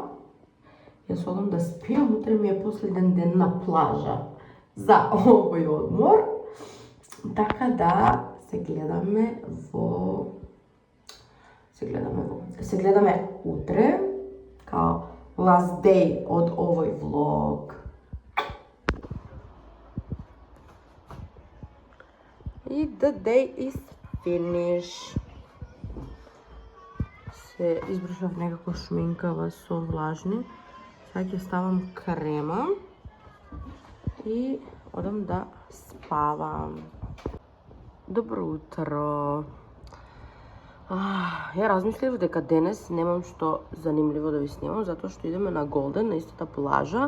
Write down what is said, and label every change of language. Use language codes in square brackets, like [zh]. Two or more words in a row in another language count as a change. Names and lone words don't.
[mk] Јас одам да спијам, утре ми е последен ден на плажа за овој одмор. Така да се гледаме утре, као [en] last day [mk] од овој влог. [en] И the day is finished. [mk] Се избрушав некако шминкава со влажни. Сега ќе ставам крема и одам да спавам. Добро утро. Ја размислив дека денес немам што занимливо да ви снимам, затоа што идеме на Голден, на истата плажа.